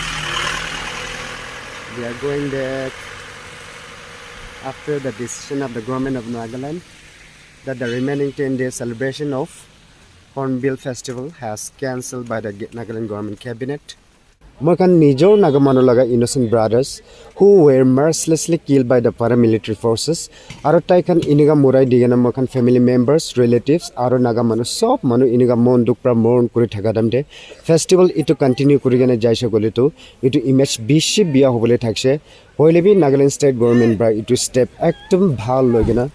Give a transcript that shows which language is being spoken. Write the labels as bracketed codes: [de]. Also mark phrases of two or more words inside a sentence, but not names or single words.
[en] They are going back after the decision of the government of Nagaland that the remaining 10-day celebration of Hornbill Festival has cancelled by the Nagaland government cabinet. [nag] Mokan Nijor Nagamano [en] innocent brothers who were mercilessly killed by the paramilitary forces. [nag] Aro taikan iniga murai digana mokan [en] family members, [nag] relatives, aro Nagamano sob manu iniga mon dukpra morn kuri thagadam de. Festival itu continue kuri gana jaisha golitu. Itu image bishi biya hobole thakse. Hoile bi Nagaland [en] state government [nag] bra itu step ekdom bhal logena.